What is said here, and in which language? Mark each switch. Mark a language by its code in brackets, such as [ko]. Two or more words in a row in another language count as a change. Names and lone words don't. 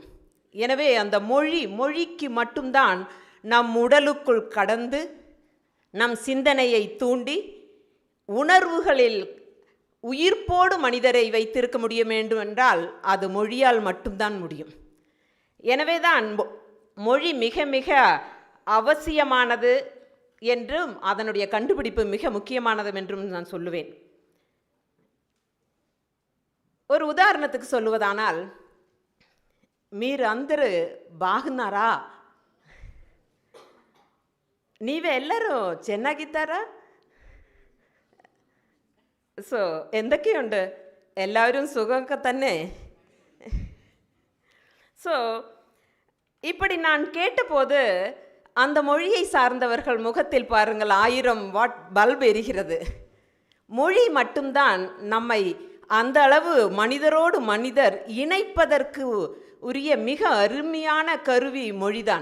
[ta] எனவே அந்த மொழிக்கு மட்டும்தான் நம் உடலுக்குள் கடந்து நம் சிந்தனையை தூண்டி உணர்வுகளில் உயிர்ப்போடு மனிதரை வைத்திருக்க முடியும் என்றால் அது மொழியால் மட்டும்தான் முடியும். எனவே தான் மொழி மிக மிக அவசியமானது என்றும் அதனுடைய கண்டுபிடிப்பு மிக முக்கியமானது என்றும் நான் சொல்லுவேன். ஒரு உதாரணத்துக்கு சொல்லுவதானால், [te] మీరు అందరూ బాగున్నారా? [kn] ನೀವೆಲ್ಲರೂ ಚೆನ್ನಾಗಿದ್ದಾರಾ? [ml] സോ എന്തൊക്കെയുണ്ട്? എല്ലാവരും സുഖമൊക്കെ തന്നെ? [ta] ஸோ இப்படி நான் கேட்டபோது அந்த மொழியை சார்ந்தவர்கள் முகத்தில் பாருங்கள் 1000 வாட் பல்ப் எரிகிறது. மொழி மட்டும்தான் நம்மை அந்த அளவு மனிதரோடு மனிதர் இணைப்பதற்கு உரிய மிக அருமையான கருவி மொழிதான்.